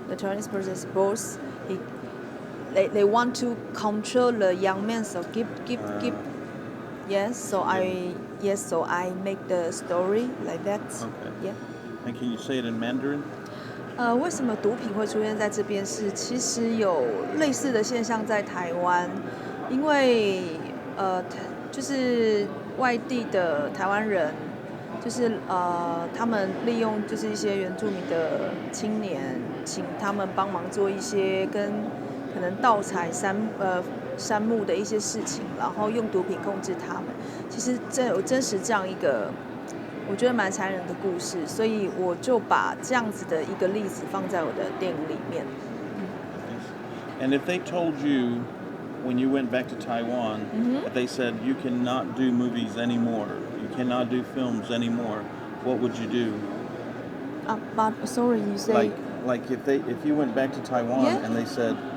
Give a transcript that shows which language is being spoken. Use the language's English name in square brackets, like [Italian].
[English] The Taiwanese person is boss. They want to control the young men, so give. Yes, so I make the story like that. Okay. Yeah. And can you say it in Mandarin? [Chinese] 为什么毒品会出现在这边？其实有类似的现象在台湾，因为就是外地的台湾人，就是他们利用就是一些原住民的青年，请他们帮忙做一些跟可能盗采山木的一些事情，然后用毒品控制他们。其实有真实这样一个我觉得蛮残忍的故事，所以我就把这样子的一个例子放在我的电影里面。 [English] And if they told you when you went back to Taiwan, if they said you cannot do movies anymore, you cannot do films anymore, what would you do? But sorry, you say like if you went back to Taiwan and they said